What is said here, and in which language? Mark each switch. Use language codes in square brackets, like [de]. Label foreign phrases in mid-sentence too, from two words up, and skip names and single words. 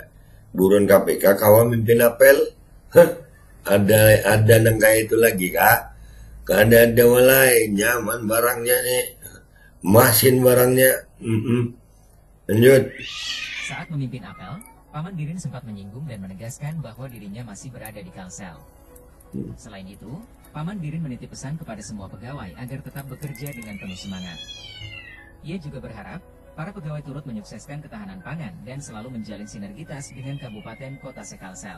[bjn] Buron KPK kawal mimpin apel. Ada nang kayak itu lagi kak. Ada walai nyaman barangnya nih. Masin barangnya. Lanjut. [id] Saat memimpin apel, Paman Birin sempat menyinggung dan menegaskan bahwa dirinya masih berada di Kalsel. Selain itu, Paman Birin menitip pesan kepada semua pegawai agar tetap bekerja dengan penuh semangat. Ia juga berharap para pegawai turut menyukseskan ketahanan pangan dan selalu menjalin sinergitas dengan kabupaten kota se-Kalsel.